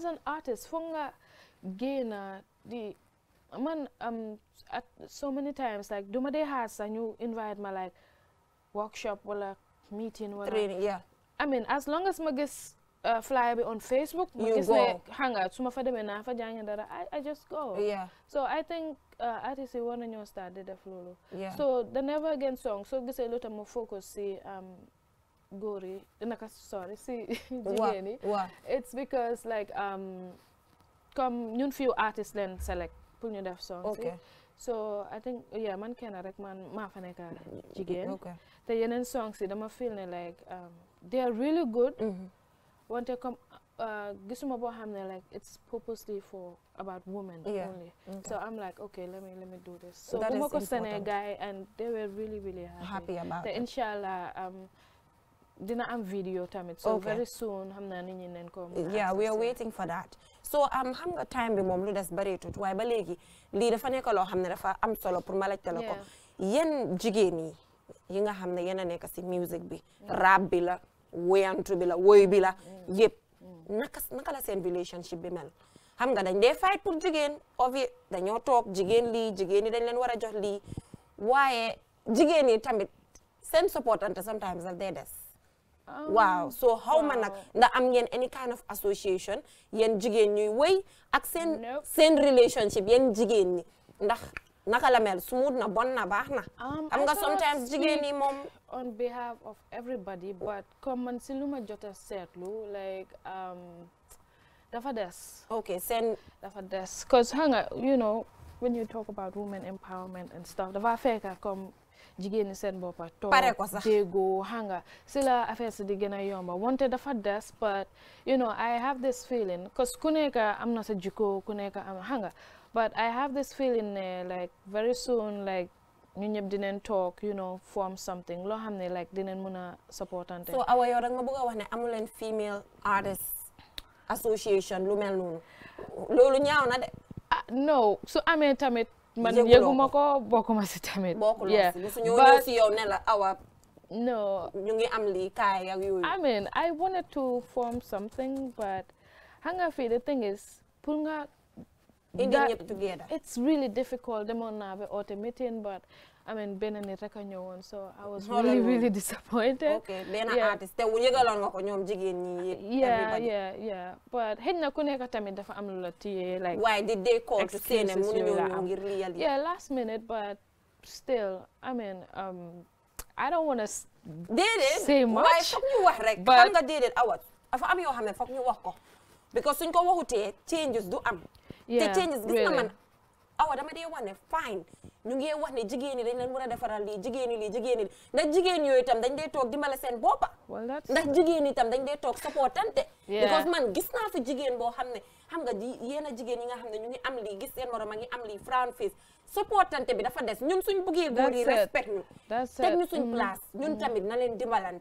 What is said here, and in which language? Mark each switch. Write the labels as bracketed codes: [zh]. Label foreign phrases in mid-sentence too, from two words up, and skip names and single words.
[en] so as an artist [wo] foog nga génna di man [en] at so many times [wo] like duma dee xaar sax ñu invite ma like workshop wala meeting wala [en] training, yeah. I mean as long as [wo] ma gis flyer bi [en] on Facebook ma You [wo] gis [en] go. [wo] ne xanga su ma fa demee naa fa jàng dara [en] I just go. Yeah. So I think [wo] artistes yi war nañoo start di def loolu. [en] Yeah. [wo] So the Never Again song soo gisee lu tax mu focus si góor yi naka sorry si jigéen yi. Waaw. [en] It's because like [wo] comme ñun [en] few artists [wo] leen select pour ñu def song si. [en] Okay. So I think yeah [wo] man kenn rek man maa fa nekk jigéen. [en] Okay. [wo] te yeneen songs yi dama feel ne [en] like they are really good. [wo] wante comme gisuma boo xam ne [en] like it's purposely for about women only. So I'm like okay let me do this. So [wo] bu ma ko sene [en] guy and they were really happy about [wo] te [en] it. [wo] inshallah dina am video tamit. So [en] very soon [wo] xam naa nit ñi neen ko. [en] Yeah, we are waiting for that. [wo] So xam nga time bi moom lu des bareetut waaye ba léegi lii dafa nekk loo xam ne dafa am solo pour ma laajte la ko. yéen jigéen yi nga xam ne yéen a nekk si music bi rap bi la woyantu bi la woy bi la yëpp naka la seen relationship bi mel xam nga dañ dee fight pour jigéen ovi dañoo toog jigéen lii jigéen yi dañ leen war a jox lii waaye jigéen yi tamit seen supportante sometimes daf dee des waaw so xaw ma nag ndax am ngeen [en] any kind of association [wo] yéen jigéen ñuy woy ak seen relationship yéen jigéen ñi ndax naka la mel smooth na bon na baax na xam nga sometimes jigéen ñi moom [en] on behalf of everybody but comme man [wo] si lu ma jot a seetlu [en] like [wo] dafa des okay seen dafa des cause xam nga [en] you know when you talk about women empowerment and stuff [wo] dafa fekk comme jigéen ñi seen boppa toog déggoo xam nga si la affaire si di gën a yomba wante dafa des [en] but you know I have this feeling [wo] cause ku nekk am na sa jikko ku nekk am xam nga [en] but I have this feeling like very soon like [wo] ñu ñëpp dinañ [en] talk you know form something [wo] loo xam ne like dinañ mën a supportante. So awa yow rek ma bëgg a wax ne amu leen [en] female artists association [wo] lu mel noonu loolu ñaaw na de. No su amee tamit. man yëguma ko bokkuma si tamit. bokkuloo si su ñëw si yow ne la awa. [en] no [wo] ñu ngi am lii kaay ak yooyu. [en] I mean I wanted to form something but [wo] xam nga fii [en] the thing is pour nga. together. It's really difficult. [wo] Demoon naa ba oote meeting [en] but I mean [wo] benn nit rek a ñëwoon [en] so I was really disappointed. [wo] Okay benn artiste te yëgaloon nga ko ñoom jigéen ñi. [en] yeah but [wo] xëy na ku nekk tamit dafa am lu la téye like. [en] Why did they call to say [wo] ne mënuñoo ñëw ngir lii [en] yeah last minute but still I mean I don't want to say much. [wo] waaye foog ñu wax rek. xam nga déedéet awat dafa am yoo xam ne foog ñu wax ko because suñ ko waxutee changes du am. te changes gis nga man awa dama dee wax ne fine ñu ngi wax ne jigéen ñi dañ leen war a defaral lii jigéen ñi ndax jigéen yooyu itam dañ dee toog dimbale seen boppa ndax jigéen ñi itam dañ dee toog supportante because man gis naa fi jigéen boo xam ne xam nga yéen a jigéen yi nga xam ne ñu ngi am lii gis seen morom a ngi am lii [en] frown face [wo] supportante bi dafa des ñun suñ bëggee góor yi respect ñu teg ñu suñ place ñun tamit na leen dimbalante